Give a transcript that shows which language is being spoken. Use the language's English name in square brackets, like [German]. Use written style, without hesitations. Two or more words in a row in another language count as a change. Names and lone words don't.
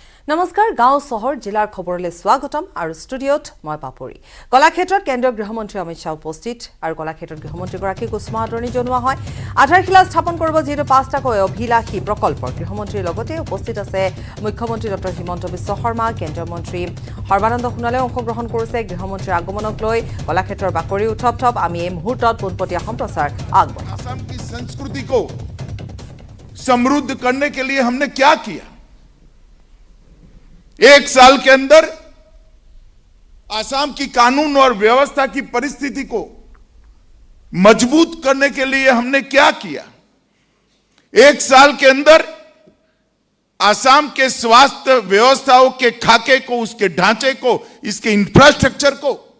[Assamese] নমস্কাৰ গাঁও চহৰ জিলাৰ খবৰলৈ স্বাগতম আৰু ষ্টুডিঅ'ত মই পাপৰি কলাক্ষেত্ৰত কেন্দ্ৰীয় গৃহমন্ত্ৰী অমিত শাহ উপস্থিত আৰু কলাক্ষেত্ৰত গৃহমন্ত্ৰীগৰাকীক উষ্ম আদৰণি জনোৱা হয় আধাৰশিলা স্থাপন কৰিব যিটো পাঁচটাকৈ অভিলাষী প্ৰকল্প গৃহমন্ত্ৰীৰ লগতে উপস্থিত আছে মুখ্যমন্ত্ৰী ডক্টৰ হিমন্ত বিশ্ব শৰ্মা কেন্দ্ৰীয় মন্ত্ৰী সৰ্বানন্দ সোণোৱালে অংশগ্ৰহণ কৰিছে গৃহমন্ত্ৰীৰ আগমনক লৈ কলাক্ষেত্ৰৰ বাকৰি উঠপ আমি এই মুহূৰ্তত পোনপটীয়া সম্প্ৰচাৰ আগবঢ়াম [Hindi] असम की संस्कृति को समृद्ध करने के लिए हमने क्या किया एक साल के अंदर असम की कानून और व्यवस्था की परिस्थिति को मजबूत करने के लिए हमने क्या किया एक साल के अंदर असम के स्वास्थ्य व्यवस्थाओं के खाके को उसके ढांचे को इसके इंफ्रास्ट्रक्चर को